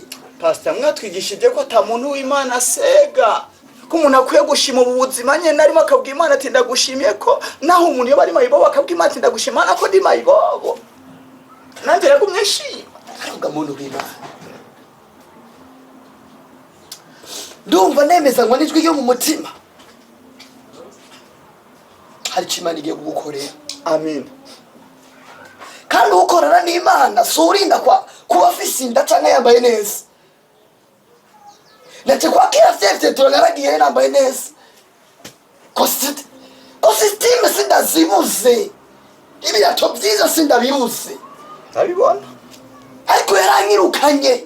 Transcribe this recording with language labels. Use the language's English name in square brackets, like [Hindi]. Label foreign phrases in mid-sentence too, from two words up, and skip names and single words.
[Rundi] pastor mwatwigishije ko ata muntu w'Imana asega ko umuntu akwiye gushima ubu buzima nyene arimo akabwira Imana ati ndagushimiye ko naho umuntu yoba ari mayibobo akabwira Imana ati ndagushima ko ndi mayibobo nanjye yagumye shima ariko muntu w'Imana ndumva nemezanywa n'ijwi ryo mu mutima hari Imana igiye kugukorera amen kandi ukorana n'Imana surinda kuba afise inda canke yambaye neza ndetse kwakira vyevyetura naragiye nambaye neza kositime sindazibuze ibirato vyiza sindabibuze ndabibona ariko yaranyirukanye